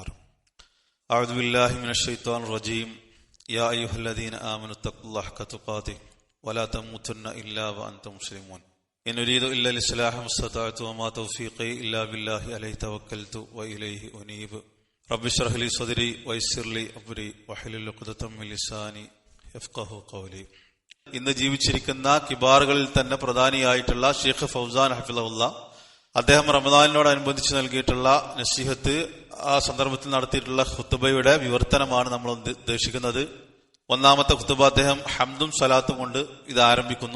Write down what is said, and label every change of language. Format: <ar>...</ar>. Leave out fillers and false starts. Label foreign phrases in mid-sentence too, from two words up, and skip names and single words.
<ar>أعوذ بالله من الشيطان الرجيم. يا أيها الذين آمنوا اتقوا الله حق تقاته ولا تموتن إلا وأنتم مسلمون. إن أريد إلا الإصلاح ما استطعت وما توفيقي إلا بالله عليه توكلت وإليه أنيب. رب اشرح لي صدري ويسر لي أمري واحلل عقدة من لساني يفقهوا قولي.</ar> <ml>ഇന്ന് ജീവിച്ചിരിക്കുന്ന കിബാറുകളിൽ തന്നെ പ്രധാനിയായിട്ടുള്ള ഷെയ്ഖ് ഫൗസാൻ ഹഫിളഹുല്ലാ അദ്ദേഹം റമദാനിനോടനുബന്ധിച്ച് നൽകിയിട്ടുള്ള നസീഹത്ത്, ആ സന്ദർഭത്തിൽ നടത്തിയിട്ടുള്ള ഖുത്ബയുടെ വിവർത്തനമാണ് നമ്മൾ ഉദ്ദേശിക്കുന്നത്. ഒന്നാമത്തെ ഖുത്ബ അദ്ദേഹം ഹംദും സലാത്തും കൊണ്ട് ഇത് ആരംഭിക്കുന്നു.</ml>